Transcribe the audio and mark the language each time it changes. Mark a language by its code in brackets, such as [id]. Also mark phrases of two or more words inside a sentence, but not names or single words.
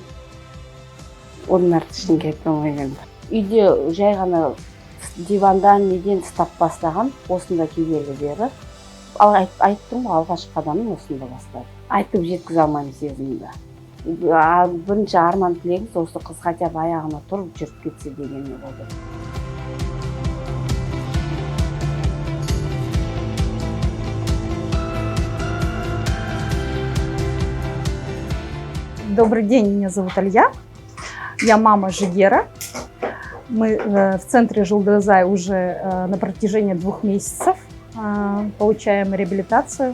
[kk] Оның арты ештеңе айта алмаймын. Үйде жай ғана дивандан неден тастап бастаған, осында келгелі бері. Айттым ғой, алғашқы қадамын осында бастады. Айтып жеткізе алмаймын сезімімді. Бірінші арман тілегіміз осы қыз [ru] хотя бы [kk] аяғына тұрып жүріп кетсе дегені болды. [ru] Добрый день, меня зовут Алья. Я мама Жигера. Мы в центре Жұлдызай уже на протяжении 2 месяцев получаем реабилитацию.